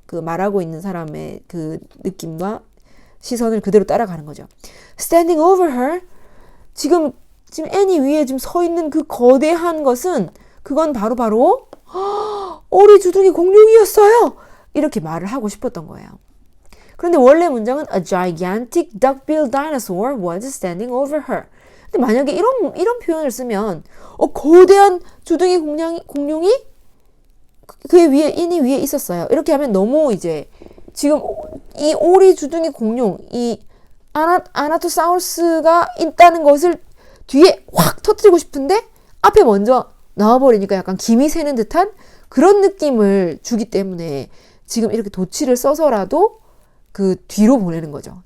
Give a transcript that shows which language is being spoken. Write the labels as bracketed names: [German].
[Korean] 그 말하고 있는 사람의 그 느낌과 시선을 그대로 따라가는 거죠. [English] Standing over her, [Korean] 지금 애니 위에 지금 서 있는 그 거대한 것은, 그건 바로 오리 주둥이 공룡이었어요. 이렇게 말을 하고 싶었던 거예요. 그런데 원래 문장은 [English] a gigantic duck-billed dinosaur was standing over her. [Korean] 근데 만약에 이런 표현을 쓰면 거대한 주둥이 공룡이 그 위에, 애니 위에 있었어요. 이렇게 하면 너무 이제 지금 이 오리 주둥이 공룡, 이 아나토사우루스가 있다는 것을 뒤에 확 터뜨리고 싶은데 앞에 먼저 나와버리니까 약간 김이 새는 듯한 그런 느낌을 주기 때문에 지금 이렇게 도치를 써서라도 그 뒤로 보내는 거죠.